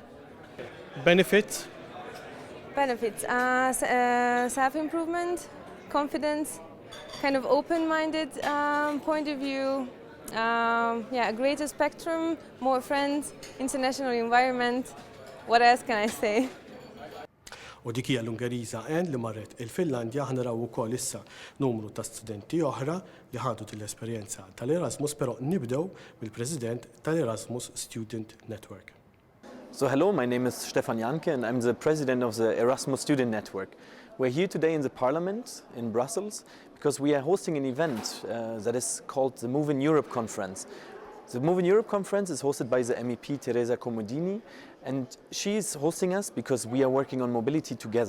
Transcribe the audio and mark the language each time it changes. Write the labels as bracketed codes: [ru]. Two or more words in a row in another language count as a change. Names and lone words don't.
[en] Benefits? Benefits, self-improvement, confidence, kind of open-minded point of view, a greater spectrum, more friends, international environment. What else can I say? [mt] U dik hija l-Ungeriża li marret il-Finlandja. Ħnaraw ukoll issa numru ta' studenti oħra li ħadu l-esperjenza tal-Erasmus, però nibdew mill-President tal-Erasmus Student Network. [en] So hello, my name is Stefan Janke and I'm the president of the Erasmus Student Network. We're here today in the Parliament in Brussels because we are hosting an event that is called the Move in Europe Conference. The Move in Europe Conference is hosted by the MEP Therese Comodini, and she is hosting us because we are working on mobility together.